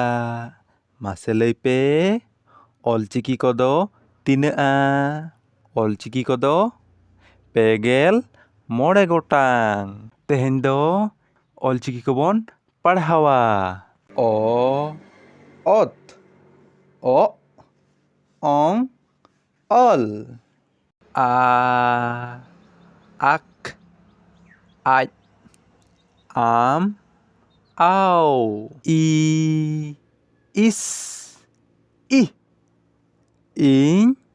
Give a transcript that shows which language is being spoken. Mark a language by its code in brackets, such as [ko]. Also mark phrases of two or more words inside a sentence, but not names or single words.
[sat] ᱢᱟᱥᱮ ᱞᱟᱹᱭ ᱯᱮ ᱚᱞᱪᱤᱠᱤ ᱠᱚᱫᱚ ᱛᱤᱱᱟᱹᱜᱼᱟ? ᱚᱞᱪᱤᱠᱤ ᱠᱚᱫᱚ 26 ᱜᱚᱴᱟᱝ। ᱛᱮᱦᱮᱧ ᱫᱚ ᱚᱞᱪᱤᱠᱤ ᱠᱚᱵᱚᱱ ᱯᱟᱲᱦᱟᱣᱟ। ᱚ ᱚᱛ ᱚ অং অল আ আক আজ আম আও ই ইস ই ইñ